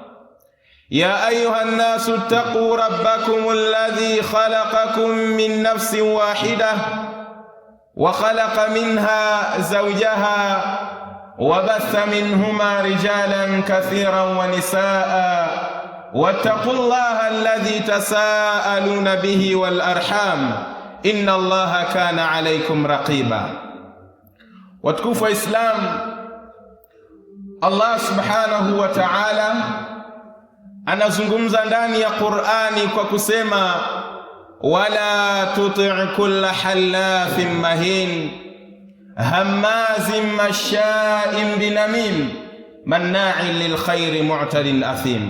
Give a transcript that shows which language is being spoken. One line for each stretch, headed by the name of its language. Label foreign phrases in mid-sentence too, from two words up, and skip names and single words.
Arabic: يا أيها الناس اتقوا ربكم الذي خلقكم من نفس واحدة وخلق منها زوجها وبث منهما رجالا كثيرا ونساء واتقوا الله الذي تساءلون به والأرحام إن الله كان عليكم رقيبا.
Swahili: Watukufu wa Islam,
Arabic: الله سبحانه وتعالى
Swahili: anazungumza ndani ya Qur'ani kwa kusema
Arabic: ولا تطع كل حلاف مهين هماز مشاء بنميم مناع للخير معتد أثيم.